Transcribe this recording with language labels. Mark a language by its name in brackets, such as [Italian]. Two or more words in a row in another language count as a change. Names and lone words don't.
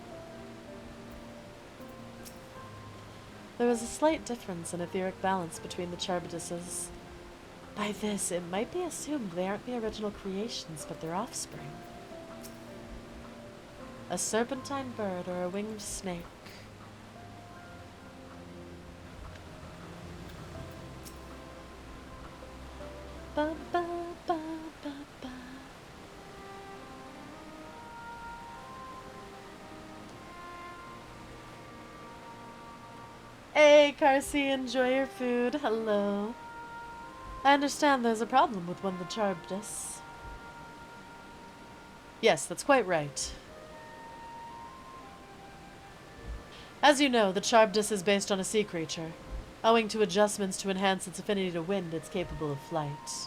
[English] There was a slight difference in etheric balance between the Charbidises. By this, it might be assumed they aren't the original creations, but their offspring. A serpentine bird or a winged snake. Ba, ba, ba, ba, ba. Hey, Carsey, enjoy your food. Hello. I understand there's a problem with one of the Charbdis. Yes, that's quite right. As you know, the Charbdis is based on a sea creature. Owing to adjustments to enhance its affinity to wind, it's capable of flight.